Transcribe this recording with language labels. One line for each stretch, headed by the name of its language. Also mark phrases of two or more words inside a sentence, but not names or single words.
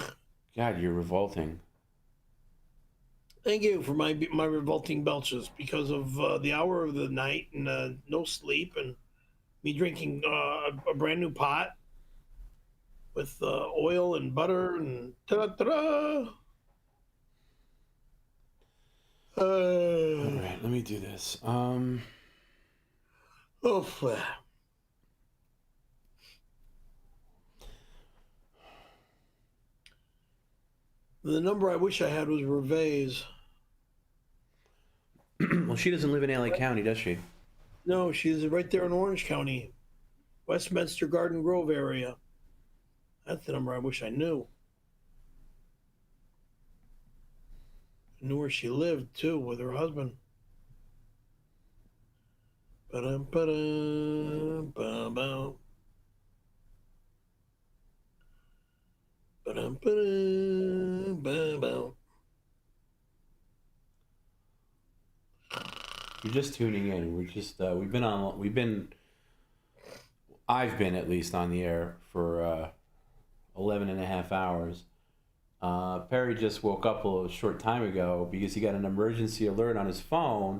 English: God, you're revolting. Thank you for my revolting belches because of the hour of the night and no sleep and me drinking a brand new pot with oil and butter and ta-da-ta-da. All right, let me do this. The number I wish I had was Reve's. Well, she doesn't live in LA County, does she? No, she's right there in Orange County, Westminster Garden Grove area. That's the number I wish I knew. I knew where she lived, too, with her husband. Ba-dum, ba-dum, ba-dum, ba-dum, ba-dum. You're just tuning in. We're just I've been at least on the air for 11 and a half hours. Perry just woke up a short time ago because he got an emergency alert on his phone.